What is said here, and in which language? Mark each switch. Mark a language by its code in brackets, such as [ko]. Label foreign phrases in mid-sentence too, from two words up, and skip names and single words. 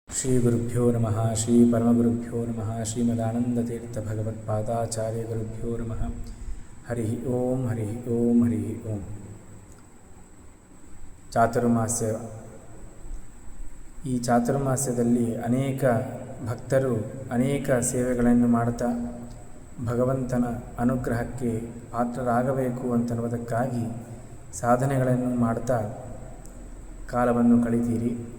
[sa] ಶ್ರೀ ಗುರುಭ್ಯೋ ನಮಃ. ಶ್ರೀ ಪರಮಗುರುಭ್ಯೋ ನಮಃ. ಶ್ರೀಮದಾನಂದತೀರ್ಥ ಭಗವತ್ಪಾದಾಚಾರ್ಯ ಗುರುಭ್ಯೋ ನಮಃ. ಹರಿ ಓಂ ಹರಿ ಓಂ ಹರಿ ಓಂ. [kn] ಚಾತುರ್ಮಾಸ್ಯ. ಈ ಚಾತುರ್ಮಾಸ್ಯದಲ್ಲಿ ಅನೇಕ ಭಕ್ತರು ಅನೇಕ ಸೇವೆಗಳನ್ನು ಮಾಡುತ್ತಾ ಭಗವಂತನ ಅನುಗ್ರಹಕ್ಕೆ ಪಾತ್ರರಾಗಬೇಕು ಅಂತನ್ನುವುದಕ್ಕಾಗಿ ಸಾಧನೆಗಳನ್ನು ಮಾಡುತ್ತಾ ಕಾಲವನ್ನು ಕಳಿತೀರಿ.